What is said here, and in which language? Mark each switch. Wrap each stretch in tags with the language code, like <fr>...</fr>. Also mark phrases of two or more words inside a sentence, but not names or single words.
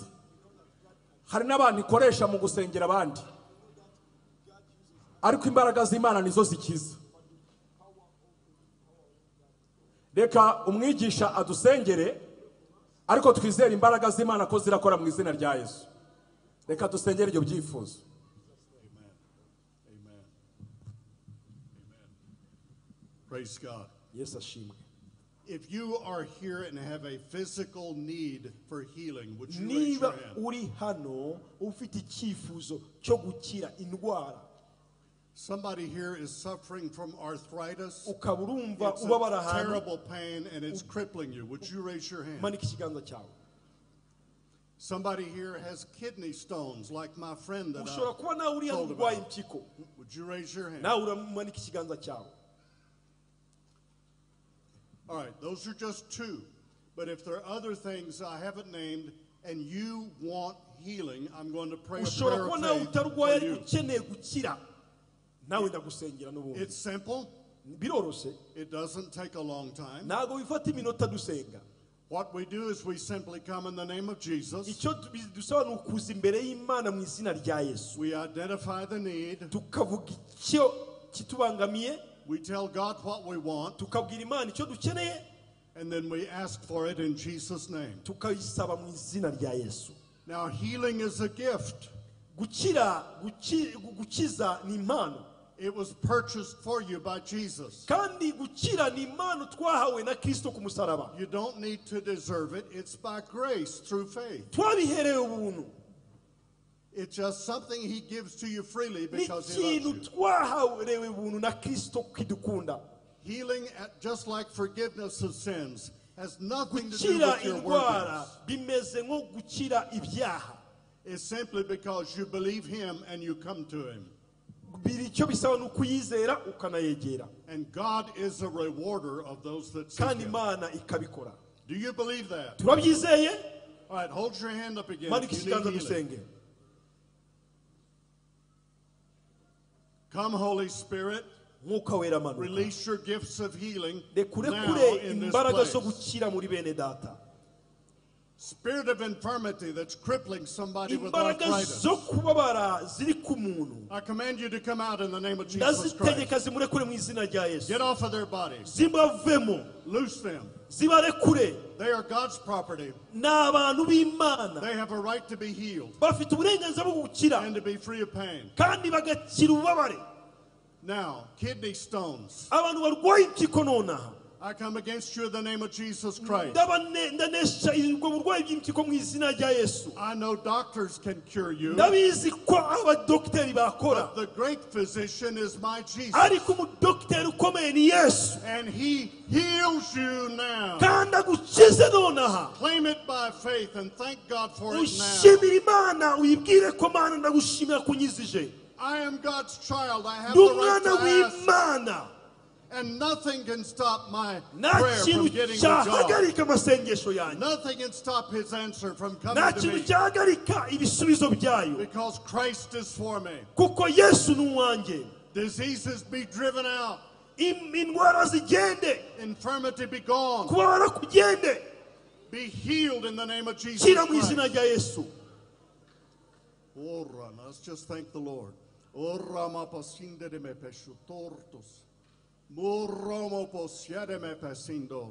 <rw>Hari n'abantu ikoresha mu gusengera abandi, ariko imbaraga z'Imana nizo zikiza. Reka umwigisha adusengere, ariko twizere imbaraga z'Imana ko zirakora mu izina rya Yesu. Reka dusengere ibyo byifuzo.</rw> <en>Amen. Amen. Praise God.</en> <rw>Yes, ashimwe.</rw> <en>If you are here and have a physical need for healing, would you raise</en> <rw>Niba</rw> <en>your hand?</en> <rw>uri hano ufite icyifuzo cyo gukira indwara,</rw> <en>Somebody here is suffering from arthritis.</en> <rw>ukaba urumva</rw> <en>It's</en> <rw>ubabara</rw> <en>a</en> <rw>ahantu,</rw> <en>terrible pain and it's crippling you. Would you raise your hand?</en> <rw>manika ikiganza cyawe.</rw> <en>Somebody here has kidney stones like my friend that</en> <rw>Ushobora kuba nawe uri hano</rw> <en>told</en> <rw>urwaye</rw> <en>about.</en> <rw>impyiko,</rw> <en>Would you raise your hand?</en> <rw>nawe uramanika ikiganza cyawe.</rw> <en>All right, those are just two. But if there are other things I haven't named and you want healing, I'm going to pray a</en> <rw>Ushobora</rw> <en>prayer</en> <rw>kuba</rw> <en>of</en> <rw>nawe</rw> <en>faith</en> <rw>utarwaye</rw> <en>for you.</en> <rw>ariko ukeneye gukira, nawe ndagusengera n'ubundi.</rw> <en>It's simple.</en> <rw>Biroroshye,</rw> <en>It doesn't take a long time.</en> <rw>ntabwo bifata iminota dusenga.</rw> <en>What we do is we simply come in the name of Jesus.</en> <rw>Icyo dusaba ni ukuza imbere y'Imana mu izina rya Yesu,</rw> <en>We identify the need.</en> <rw>tukavuga icyo kitubangamiye,</rw> <en>We tell God what we want.</en> <rw>tukabwira Imana icyo dukeneye,</rw> <en>And then we ask for it in Jesus' name.</en> <rw>tukayisaba mu izina rya Yesu.</rw> <en>Now, healing is a gift.</en> <rw>Gukiza ni impano,</rw> <en>It was purchased for you by Jesus.</en> <rw>kandi gukira ni impano twahawe na Kristo ku musaraba.</rw> <en>You don't need to deserve it. It's by grace through faith.</en> <rw>Twabiherewe ubuntu,</rw> <en>It's just something he gives to you freely</en> <rw>ni</rw> <en>because he</en> <rw>ikintu</rw> <en>loves you.</en> <rw>twahawerewe ubuntu na Kristo kidukunda.</rw> <en>Healing, just like forgiveness of sins, has nothing to do</en> <rw>Gukira</rw> <en>with your</en> <rw>indwara</rw> <en>worthiness.</en> <rw>bimeze nko gukira ibyaha.</rw> <en>It's simply because you believe him and you come to him.</en> <rw>Biri icyo bisaba ni ukuyizera ukanayegera,</rw> <en>And God is a rewarder of those that seek</en> <rw>kandi</rw> <en>him.</en> <rw>Imana ikabikora.</rw> <en>Do you believe that?</en> <rw>Turabyizeye,</rw> <en>All right, hold your hand up again.</en> <rw>manika</rw> <en>if you</en> <rw>ikiganza</rw> <en>need healing.</en> <rw>dusenge.</rw> <en>Come, Holy Spirit,</en> <rw>Mwuka wera manuka,</rw> <en>release your gifts of healing</en> <rw>rekure</rw> <en>now</en> <rw>kure</rw> <en>in this</en> <rw>imbaraga zo</rw> <en>place.</en> <rw>gukira muri bene data.</rw> <en>Spirit of infirmity that's crippling somebody with</en> <rw>imbaraga</rw> <en>arthritis.</en> <rw>zo kubabara ziri ku muntu</rw> <en>I command you to come out in the name of Jesus Christ.</en> <rw>ndazitegeka zimurekure mu izina rya Yesu</rw> <en>Get off of their bodies.</en> <rw>zibavemo</rw> <en>Loose them.</en> <rw>zibarekure</rw> <en>They are God's property.</en> <rw>ni abantu b'Imana</rw> <en>They have a right to be healed</en> <rw>bafite uburenganzira bwo gukira</rw> <en>and to be free of pain.</en> <rw>kandi bagakira ububabare.</rw> <en>Now, kidney stones.</en> <rw>abantu barwaye impyiko nonaha</rw> <en>I come against you in the name of Jesus Christ.</en> <rw>ndanesha ubwo burwayi bw'impyiko mu izina rya Yesu.</rw> <en>I know doctors can cure you,</en> <rw>ndabizi ko abadogiteri bakora</rw> <en>but the great physician is my Jesus.</en> <rw>ariko umudogiteri ukomeye ni Yesu</rw> <en>And he heals you now.</en> <rw>kandi agukize nonaha.</rw> <en>Claim it by faith and thank God for it now.</en> <rw>ushimira Imana uyibwire ko Mana ndagushimira kunyizije.</rw> <en>I am God's child. I have</en> <rw>ndi</rw> <en>the right</en> <rw>umwana</rw> <en>to ask.</en> <rw>w'Imana</rw> <en>And nothing can stop my</en> <rw>nta</rw> <en>prayer from</en> <rw>kintu</rw> <en>getting to God.</en> <rw>cyahagarika amasengesho yanjye</rw> <en>Nothing can stop his answer from</en> <rw>nta</rw> <en>coming to</en> <rw>kintu</rw> <en>me.</en> <rw>cyahagarika ibisubizo byayo</rw> <en>Because Christ is for me.</en> <rw>kuko Yesu ni uwanjye.</rw> <en>Diseases be driven out.</en> <rw>indwara zigende,</rw> <en>Infirmity be gone.</en> <rw>kubabara kugende,</rw> <en>Be healed in the name of Jesus</en> <rw>kira mu</rw> <en>Christ.</en> <rw>izina rya Yesu.</rw> <en>Ora, let's just thank the Lord. Ora ma pasinde de me peshu tortos. Murromo posiere me pesindo.</en>